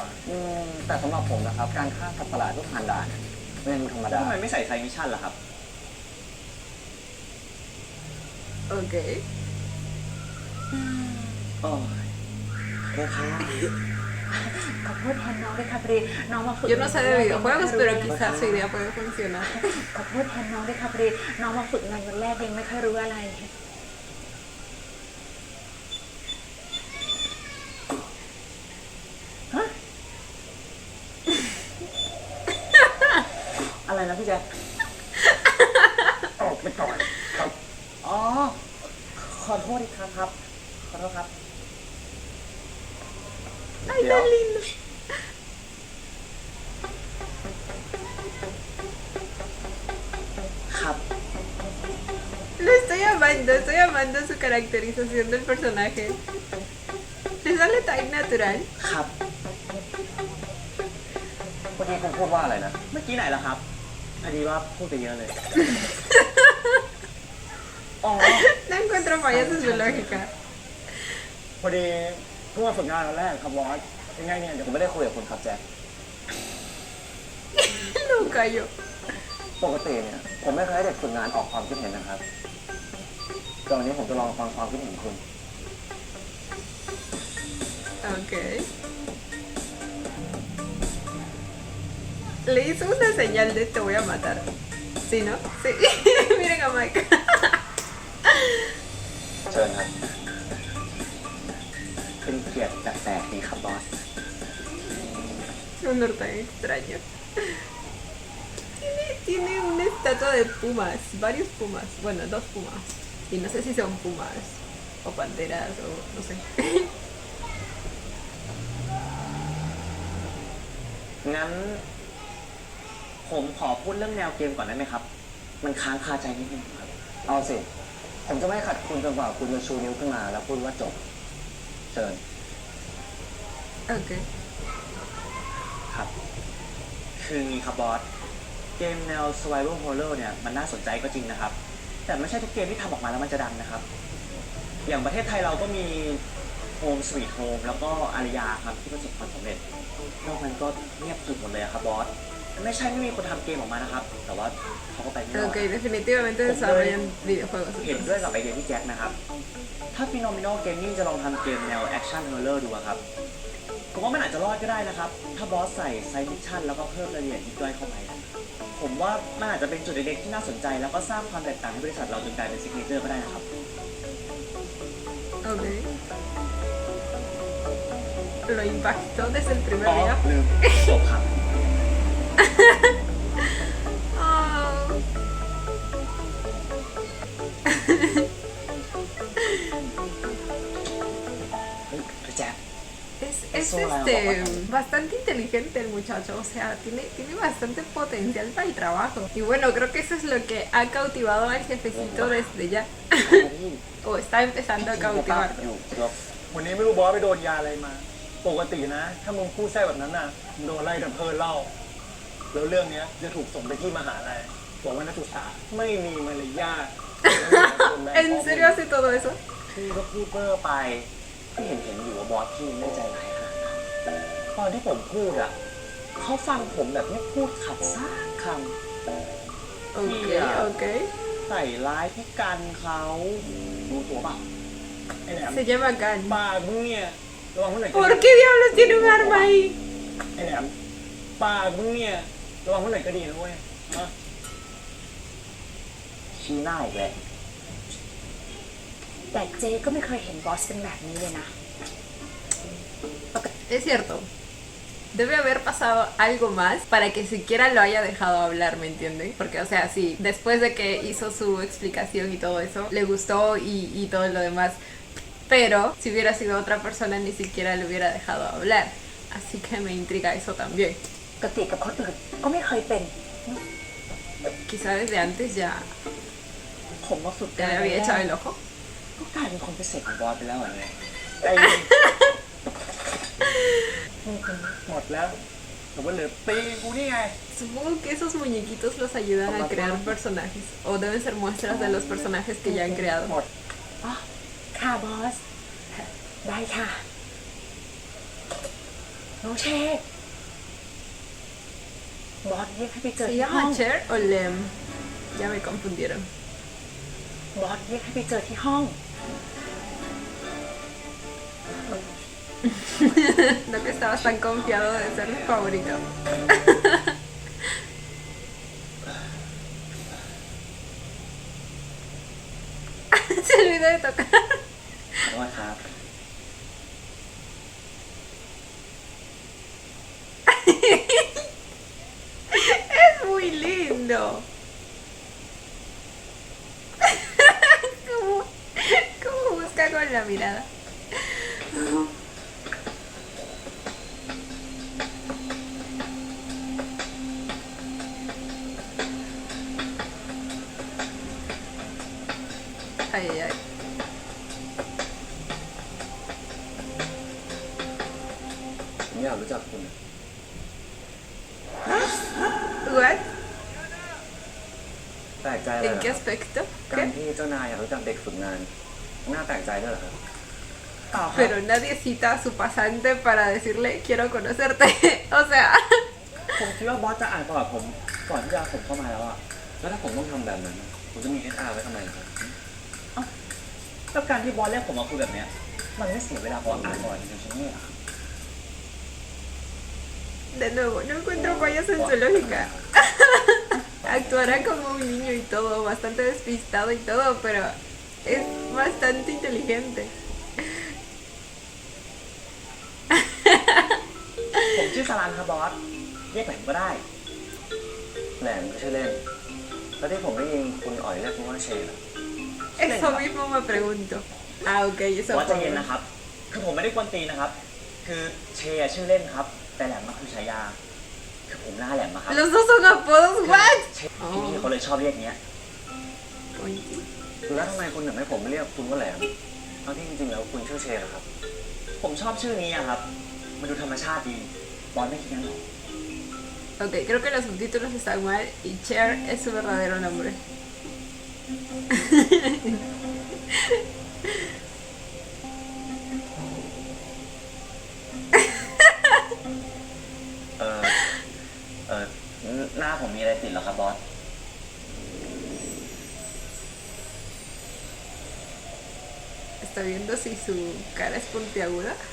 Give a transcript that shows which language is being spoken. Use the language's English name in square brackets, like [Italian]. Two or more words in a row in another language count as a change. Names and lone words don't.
[Thai] แต่สำหรับผมนะครับ การฆ่าสัตว์ประหลาดทุกผ่านด่านไม่ใช่ธรรมดาทำไมไม่ใส่ [English] side mission [Thai] ล่ะครับ [Spanish] Ok. [Thai] โอ้ยโอเคครับ ขอโทษแทนน้องด้วยค่ะพอดีน้องมาฝึก [Spanish] Yo no sé de videojuegos, pero quizás su idea puede funcionar. [Thai] ขอโทษแทนน้องด้วยค่ะพอดีน้องมาฝึกงานวันแรกยังไม่ค่อยรู้อะไร อะไรนะพี่แจ๊ค ออกไปก่อนครับ อ๋อ ขอโทษอีกครั้งครับ ขอโทษครับ [Spanish] Ay, tan lindo. [Thai] ครับ [Spanish] Estoy amando su caracterización del personaje. Le sale tan natural. [Thai] ครับเมื่อกี้คุณพูดว่าอะไรนะ เมื่อกี้ไหนล่ะครับพอดีว่าพูดไปเยอะเลย อ๋อ [Spanish] No encuentro fallas en su lógica. [Thai] พอดีเพิ่งมาฝึกงานวันแรกครับบอสยังไงเนี่ยเดี๋ยว ผมไม่ได้คุยกับคุณครับแจ็ค [Spanish] Lo callo. [Thai] ปกติเนี่ย ผมไม่เคยให้เด็กฝึกงานออกความคิดเห็นนะครับแต่วันนี้ผมจะลองฟังความคิดเห็นคุณ [Spanish] Ok. Le hizo una señal de te voy a matar. ¿Sí, no? Sí. Miren a Mike. [Thai] เชิญครับ เป็นเกียรติแปลกๆดีครับบอส [Spanish] Un honor tan extraño. Tiene una estatua de pumas, varios pumas. Bueno, 2 pumas. Y no sé si son pumas o panteras o no sé. [Thai] งั้น ผมขอพูดเรื่องแนวเกมก่อนได้ไหมครับ มันค้างคาใจนิดนึงครับ เอาสิ ผมจะไม่ขัดคุณจนกว่าคุณจะชูนิ้วขึ้นมาแล้วพูดว่าจบ เชิญ [Spanish] Ok. [Thai] ครับ คืองี้ครับบอส เกมแนว [English] survival horror [Thai] เนี่ยมันน่าสนใจก็จริงนะครับ แต่ไม่ใช่ทุกเกมที่ทำออกมาแล้วมันจะดังนะครับ อย่างประเทศไทยเราก็มี Home Sweet Home แล้วก็อารยาครับที่ประสบความสำเร็จนอกนั้นก็เงียบกริบหมดเลยอะครับบอส ไม่ใช่ไม่มีคนทำเกมออกมานะครับ แต่ว่าเขาก็ไปไม่รอด [Spanish] Ok, definitivamente desarrollan videojuegos. [Thai] เห็นด้วยกับไอเดียที่แจ็คนะครับ ถ้า Phenomenal Gaming จะลองทำเกมแนว [English] Action Horror [Thai] ดูอะครับ ผมว่ามันอาจจะรอดก็ได้นะครับ ถ้าบอสใส่ [English] side mission [Thai] แล้วก็เพิ่มรายละเอียดยิบย่อยเข้าไปนะผมว่ามันอาจจะเป็นจุดเล็กๆที่น่าสนใจแล้วก็สร้างความแตกต่างให้บริษัทเราจนกลายเป็นซิกเนเจอร์ก็ได้นะครับ [Spanish] Ok. Lo impactó desde el อ๋ primer อ día. [Thai] ลืมจบครับ Oh. เฮ้ยแจ็ค [Spanish] Es Eso la vamos a bastante inteligente el muchacho, o sea, tiene bastante potencial para el trabajo. Y bueno, creo que eso es lo que ha cautivado al jefecito desde ya. O está empezando a อ cautivar. [Thai] ยู่ครับ วันนี้ไม่รู้บอสไปโดนยาอะไรมา ปกตินะ ถ้ามึงพูดแท้แบบนั้นน่ะมึงโดนไล่ดับเพลิงเล่า แล้วเรื่องเนี้ยจะถูกส่งไปที่มหาลัยบอกว่านักศึกษาไม่มีมารยาท [Spanish] ¿En serio hace todo eso? [Thai] พี่ก็พูดเพ้อไปพี่เห็นอยู่ว่าบอสพี่ไม่ใจร้ายขนาดนั้นตอนที่ผมพูดอ่ะเขาฟังผมแบบไม่พูดขัดสักค [Spanish] Ok, ok. [Thai] ำใส่ร้ายพี่กันเขารู้ตัวเปล่า ไอ้แหลม [Spanish] Se llama Gan. [Thai] ปากมึงเนี่ยระวังเมื่อไหร่ก็ [Spanish] ¿Por [Thai] ดี [Spanish] qué diablos tiene un arma ahí? [Thai] ไอ้แหลมปากมึงเนี่ยระวังเมื่อไหร่ก็ดีนะเว้ยฮะ ชี้หน้าอีกแล้ว แต่เจ๊ก็ไม่เคยเห็นบอสเป็นแบบนี้เลยนะ [Spanish] Es cierto. Debe haber pasado algo más para que siquiera lo haya dejado hablar, ¿me entienden? Porque, o sea, sí, después de que hizo su explicación y todo eso, le gustó y todo lo demás. Pero si hubiera sido otra persona, ni siquiera le hubiera dejado hablar. Así que me intriga eso también. [Thai] ปกติกับคนอื่นก็ไม่เคยเป็น [Spanish] Quizá desde antes ya, [Thai] ผมว่าสุด [Spanish] ya le había echado el ojo. [Thai] ก็กลายเป็นคนพิเศษของบอสไปแล้วเหรอเนี่ย ไอ้หมดแล้วแต่ว่าเหลือตีกูนี่ไง [Spanish] Supongo que esos muñequitos los ayudan a crear personajes. O deben ser muestras de los personajes que ya han creado. [Thai] หมด อ๋อ ค่ะบอส ได้ค่ะ น้องเชคบอสเรียกให้ไปเจอ [Spanish] ¿Se [Thai] ที่ห้อง [Spanish] llama Cher o Lem? Ya me confundieron. [Thai] บอสเรียกให้ไปเจอที่ห้อง [Spanish] No que estabas tan confiado de ser mi favorito. Se olvidó de tocar. [Thai] ขอโทษครับ [Spanish] Es muy lindo. ¿Cómo, cómo busca con la mirada? Ay, ay, ay. [Thai] ผมอยากรู้จักคุณ [Spanish] ¿What? [Thai] แปลกใจอะไร [Spanish] ¿En [Thai] เหรอ [Spanish] qué [Thai] ครับ [Spanish] aspecto? [Thai] การ [Spanish] ¿Qué? [Thai] ที่เจ้านายอยากรู้จักเด็กฝึกงาน น่าแปลกใจด้วยเหรอครับเปล่าครับ [Spanish] Pero nadie cita a su pasante para decirle quiero conocerte. O sea, [Thai] ผมคิดว่าบอสจะอ่านประวัติผมก่อนที่จะผมเข้ามาแล้วอะแล้วถ้าผมต้องทำแบบนั้น ผมจะมี HR ไว้ทำไมครับแล้วการที่บอสเรียกผมมาคุยแบบเนี้ยมันไม่เสียเวลาพออ่านก่อนจริงๆใช่ไหมล่ะ [Spanish] De nuevo, no encuentro fallas en su lógica. Actuará como un niño y todo, bastante despistado y todo, pero es bastante inteligente. [Thai] ผมชื่อสลันครับบอสเรียกแหลมก็ได้ แหลมก็ชื่อเล่น แล้วที่ผมได้ยินคุณอ๋อยเรียกผมว่าเชนอะ [Spanish] Eso mismo me pregunto. Ah, ok, eso [Thai] บอสใจเย็น [Spanish] fue. [Thai] นะครับ คือผมไม่ได้กวนตีนนะครับ คือเชยชื่อเล่นครับ แต่แหลมมันคือฉายา คือผมหน้าแหลมอะครับ [Spanish] Los dos son apodos, what? [Thai] เชพี่ๆเขาเลยชอบเรียกเงี้ย แล้วทำไมคุณถึงให้ผมไม่เรียกคุณว่าแหลมทั้งที่จริงๆแล้วคุณชื่อเชนเหรอครับ ผมชอบชื่อนี้อะครับ มันดูธรรมชาติดี บอสไม่คิดงั้นหรอ [Spanish] Ok, creo que los subtítulos están mal y Cher es su verdadero nombre. [Thai] เออเออหน้าผมมีอะไรติดเหรอครับบอส [Spanish] Está viendo si su cara es puntiaguda.